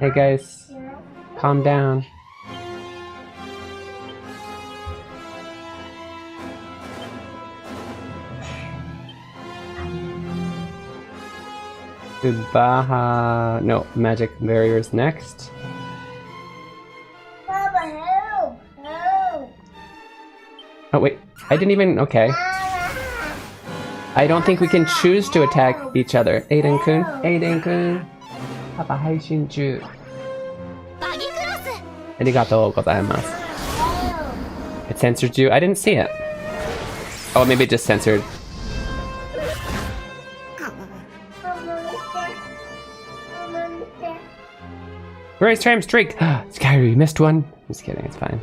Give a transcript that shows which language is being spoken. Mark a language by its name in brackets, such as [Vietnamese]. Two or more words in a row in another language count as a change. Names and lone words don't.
[English] Hey guys, calm down. Baha... No, magic barriers next. Baba, help! Help! Oh wait, I didn't even... Okay. I don't think we can choose to attack each other. [Japanese] Aiden-kun, Aiden-kun. パパ配信中. ありがとうございます. [English] It censored you? I didn't see it. Oh, maybe it just censored. Race tram streak! Skyru, you missed one. Just kidding, it's fine.